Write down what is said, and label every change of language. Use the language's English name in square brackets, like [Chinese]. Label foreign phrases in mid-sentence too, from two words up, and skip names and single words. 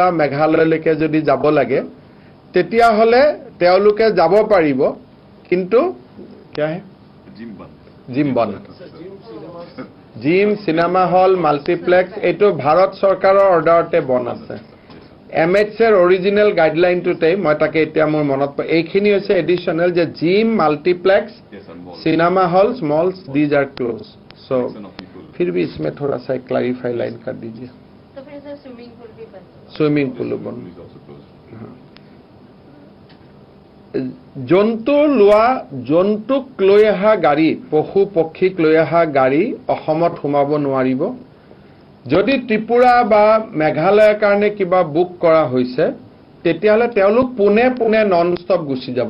[Assamese] মেঘালয়লৈকে যদি যাব লাগে তেতিয়া হলে তেওঁলোকে যাব পাৰিব কিন্তু কি आहे জিম বন্ধ [English] gym cinema hall multiplex [Assamese] এটো ভাৰত চৰকাৰৰ অৰ্ডাৰতে বন আছে এমএচৰ অৰিজিনাল গাইডলাইনটোতে মই তাকে এতিয়া মোৰ মনত এইখিনি হৈছে এডিশনাল যে [English] gym multiplex cinema halls malls these are close [Hindi] सो फिर भी इसमें थोड़ा सा क्लैरिफाई लाइन कर दीजिए तो फिर सर स्विमिंग पूल भी बंद स्विमिंग पूल बंद [Assamese] জন্তু লোৱা জন্তুক লৈ অহা গাড়ী পশু পক্ষীক লৈ অহা গাড়ী অসমত সোমাব নোৱাৰিব যদি ত্ৰিপুৰা বা মেঘালয়ৰ কাৰণে কিবা বুক কৰা হৈছে তেতিয়াহলে তেওঁলোক পুনে পুনে [English] non stop [Assamese] গুচি যাব